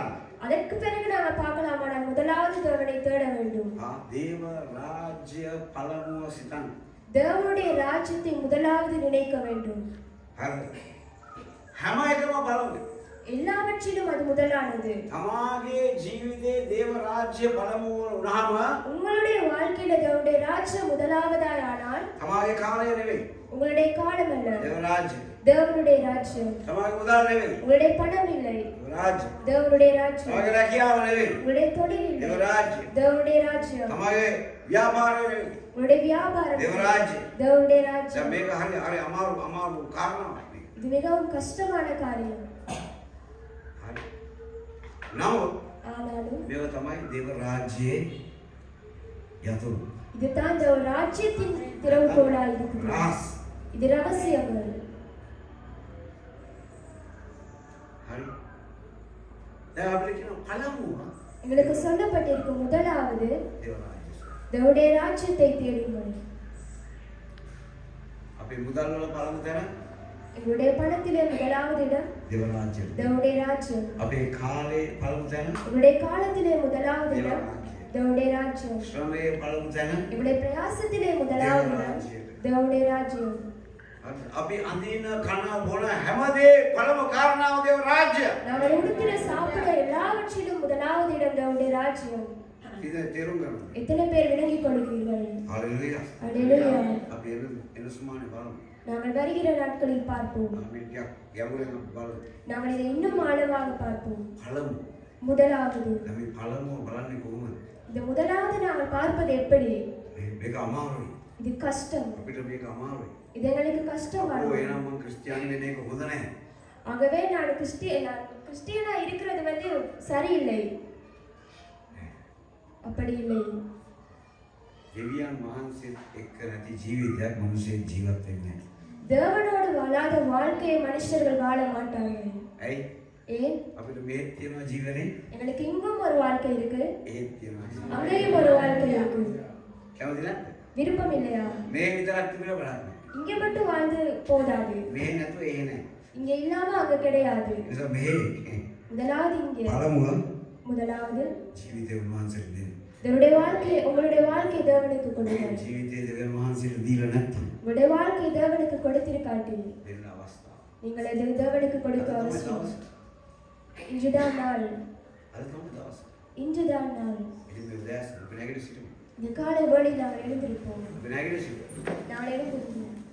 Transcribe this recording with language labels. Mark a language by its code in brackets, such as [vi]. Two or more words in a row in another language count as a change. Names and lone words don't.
[ta] அதற்கு பிறகு நாம பார்க்கலாமானால் முதலாவது தேவனை தேட வேண்டும். [si] දේව රාජ්‍ය පළමුව සිතන්න. [ta] தேவனுடைய ராஜ்யத்தை முதலாவது நினைக்க வேண்டும். [si] හරිද? හැම එකම බලමු. [ta] எல்லாவற்றிலும் அது முதலானது. [si] තමාගේ ජීවිතේ දේව රාජ්‍ය පළමුව වුණාම [ta] உங்களுடைய வாழ்க்கையில தேவனுடைய ராஜ்யம் முதலாவதாய் ஆனால் [si] තමාගේ කාලය නෙවෙයි. [ta] உங்களுடைய காலம் அல்ல. [si] දේව රාජ්‍ය. [ta] தேவனுடைய ராஜ்யம். [si] තමාගේ මුදල් නෙවෙයි. [ta] உங்களுடைய பணம் இல்லை. [si] දේව රාජ්‍ය. [ta] தேவனுடைய ராஜ்யம். [si] තමාගේ රැකියාව නෙවෙයි. [ta] உங்களுடைய தொழில் [si] දේව [ta] இல்லை. [si] රාජ්‍ය. [ta] தேவனுடைய ராஜ்யம். [si] තමාගේ ව්‍යාපාරය නෙවෙයි. [ta] உங்களுடைய வியாபாரம் [si] දේව [ta] இல்லை. [si] රාජ්‍ය. [ta] தேவனுடைய [si] දැන් [ta] ராஜ்யம். [si] මේක හරි අමාරු කාරණාවක් නේ. [ta] இது மிகவும் கஷ்டமான காரியம். [si] හරි. නමුත් [ta] ஆனாலும் [si] මේක තමයි දේව රාජ්‍යයේ යතුරු. [ta] இதுதான் இந்த ராஜ்யத்தின் திறவுகோலாய் இருக்குது. [si] රහස්. [ta] இது ரகசியங்கள். [si] දැන් අපිට කියන පළමුව [ta] எங்களுக்கு சொல்லப்பட்டிருக்கும் முதலாவது [si] දේවනාජය. [ta] தேவனுடைய ராஜ்யத்தை தேடுங்கள். [si] අපේ මුදල් වල පළමු තැන [ta] எங்களுடைய பணத்திலே முதலாவது இடம் [si] දේවනාජය. [ta] தேவனுடைய ராஜ்யம். [si] අපේ කාලේ පළමු තැන [ta] எங்களுடைய காலத்திலே முதலாவது இடம் தேவனுடைய ராஜ்யம். [si] ශ්‍රමයේ පළමු තැන [ta] எங்களுடைய பிரயாசத்திலே முதலாவது இடம் தேவனுடைய ராஜ்யம். [si] අපි අඳින කන බොන හැමදේ පළමු කාරණාව දේව රාජ්‍ය. [ta] நாங்கள் உடுத்தின சாப்பிட எல்லாவற்றிலும் முதலாவது இடம் தேவனுடைய ராஜ்யம். [si] ඉතින් තේරුම් ගන්න. [ta] எத்தனை பேர் விளங்கிக் கொள்கிறீர்கள்? [si] හalleluya. [ta] அல்லேலூயா. [si] අපි එන සුමානේ බලමු. [ta] நாங்கள் வருகிற நாட்களில் பார்ப்போம். [si] අපි ටිකක් ගැඹුරින් අපි බලමු. [ta] நாங்கள் இதை இன்னும் ஆழமாக பார்ப்போம். [si] පළමු. [ta] முதலாவது [si] දැන් මේ පළමුව බලන්නේ කොහොමද? [ta] இந்த முதலாவது நாங்கள் பார்ப்பது எப்படி? [si] මේක අමාරුයි. [ta] இது கஷ்டம். [si] අපිට මේක අමාරුයි. [ta] இது எங்களுக்கு கஷ்டமானது. [si] ඔය එනම් මම ක්‍රිස්තියානි වෙන එක හොඳ නැහැ. [ta] ஆகவே நான் கிறிஸ்டியனா இருக்கிறது வந்து சரியில்லை. அப்படி இல்லை. [si] දෙවියන් වහන්සේත් එක්ක නැති ජීවිතයක් මිනිස්සෙක් ජීවත් වෙන්නේ නැහැ. [ta] தேவனோடு வாழாத வாழ்க்கையை மனுஷர்கள் வாழ மாட்டார்கள். [si] ඇයි? [ta] ஏன்? [si] අපිට මේ තියෙනවා ජීවනේ. [ta] எங்களுக்கு இங்கும் ஒரு வாழ்க்கை இருக்கு, [si] ඒත් තියෙනවා ජීවනේ. [ta] அங்கேயும் ஒரு வாழ்க்கை இருக்கு. [si] කැමති නැද්ද? [ta] விருப்பம் இல்லையா? [si] මේ විතරක් තිබිලා බලන්න. [ta] இங்க மட்டும் வாழ்ந்து போதாது. [si] මේ නැතුව ඒ නැහැ. [ta] இங்க இல்லாம அங்க கிடையாது. [si] ඒ නිසා මේ [ta] முதலாவது இங்கே. [si] පළමුව [ta] முதலாவது [si] ජීවිතේ උන්වහන්සේට දෙන්න. [ta] உங்களுடைய வாழ்க்கை தேவனுக்கு கொடுங்கள். [si] ජීවිතේ දෙවියන් වහන්සේට දීලා නැත්නම් [ta] உங்களுடைய வாழ்க்கை தேவனுக்கு கொடுத்திருக்காட்டி [si] දෙන්න අවස්ථාව. [ta] நீங்கள் எது தேவனுக்கு கொடுக்க அவசியம். இன்றுதான் நாள். [si] අද තමයි දවස. [ta] இன்றுதான் நாள். [si] ඉතින් මේ දැස් අපි නැගිට සිටමු. [ta] இந்த காலை வேளையில் நாங்கள் எழுந்திருப்போம். [si] අපි නැගිට සිටමු. [ta] நாங்கள் எழுந்திருப்போம்.